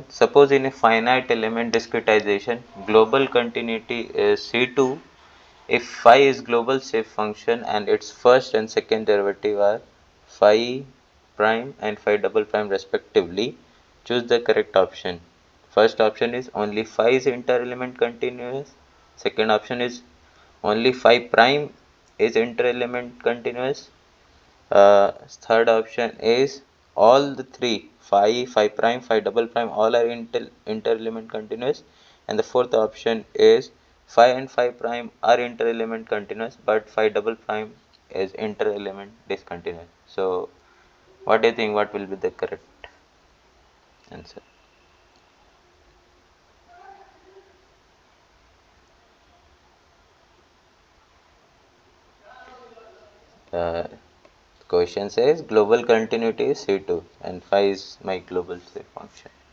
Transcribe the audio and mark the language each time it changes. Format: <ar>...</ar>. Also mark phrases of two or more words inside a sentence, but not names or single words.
<en>Suppose in a finite element discretization, global continuity is C2 if phi is global shape function and its first and second derivative are phi prime and phi double prime respectively. Choose the correct option. First option is only phi is inter-element continuous. Second option is only phi prime is inter-element continuous. Third option is all the three phi prime, phi double prime, all are inter-element continuous. And the fourth option is phi and phi prime are inter-element continuous, but phi double prime is inter-element discontinuous. So, what do you think? What will be the correct answer? Uh, Question says global continuity is C2 and phi is my global state function.</en>